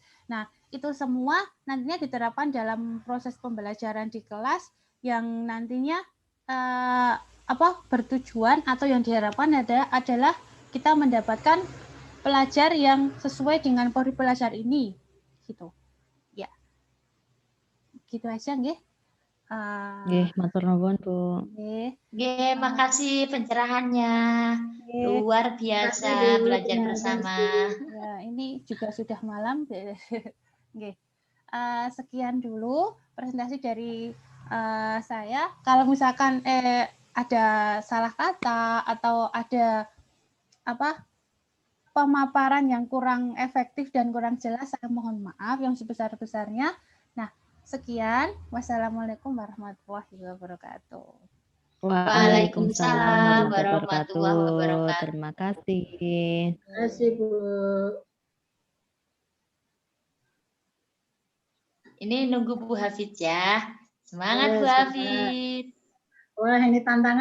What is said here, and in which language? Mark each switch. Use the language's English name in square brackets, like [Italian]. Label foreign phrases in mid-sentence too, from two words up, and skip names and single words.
[Indonesian] Nah, itu semua nantinya diterapkan dalam proses pembelajaran di kelas yang nantinya bertujuan atau yang diharapkan adalah kita mendapatkan pelajar yang sesuai dengan profil pelajar ini, gitu. Ya, gitu aja nggih. [Javanese] Nggih, matur nuwun, Bu. [Indonesian] Nggih. Oke, makasih pencerahannya. Nggih. Luar Terima biasa kasih, Bu. belajar Terima bersama. kasih. Ya, ini juga sudah malam. Oke. Sekian dulu presentasi dari saya. Kalau misalkan ada salah kata atau ada pemaparan yang kurang efektif dan kurang jelas, saya mohon maaf yang sebesar-besarnya. Nah, sekian. [Arabic] والسلام عليكم ورحمة الله وبركاته. Waalaikumsalam Waalaikumsalam warahmatullahi warahmatullahi wabarakatuh. wabarakatuh. [Indonesian] Terima kasih. Terima kasih, Bu. Ini nunggu Bu Hafid ya. Semangat Bu Semangat. Hafid. Wah, ini tantangan